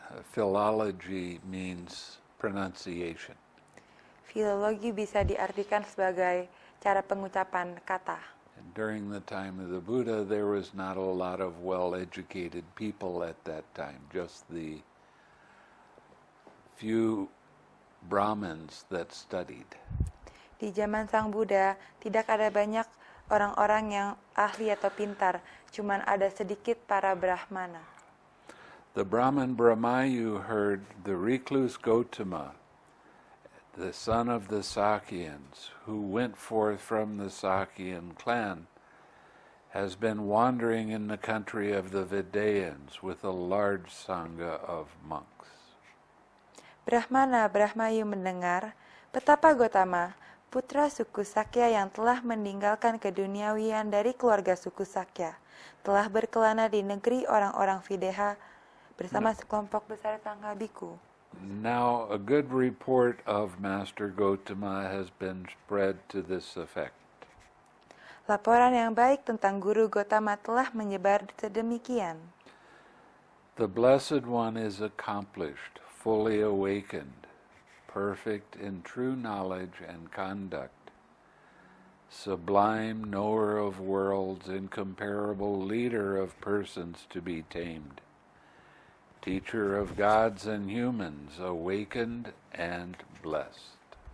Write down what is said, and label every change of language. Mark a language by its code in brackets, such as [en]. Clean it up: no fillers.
[en] Philology means pronunciation. [id] Filologi bisa diartikan sebagai cara pengucapan kata. [en] And during the time of the Buddha, there was not a lot of well-educated people at that time, just the few Brahmins that studied. [id] Di zaman Sang Buddha, tidak ada banyak orang-orang yang ahli atau pintar, cuman ada sedikit para Brahmana. [en] The Brahman Brahmayu heard the recluse Gotama, the son of the Sakyans, who went forth from the Sakyan clan, has been wandering in the country of the Vidayans with a large sangha of monks. [id] Brahmana Brahmayu mendengar betapa Gotama, putra suku Sakya yang telah meninggalkan keduniawian dari keluarga suku Sakya, telah berkelana di negeri orang-orang Videha bersama sekelompok besar sangga biku. [en] Now, a good report of Master Gotama has been spread to this effect. [id] Laporan yang baik tentang Guru Gotama telah menyebar sedemikian. [en] The Blessed One is accomplished, fully awakened, perfect in true knowledge and conduct, sublime knower of worlds, incomparable leader of persons to be tamed, teacher of gods and humans, awakened and blessed.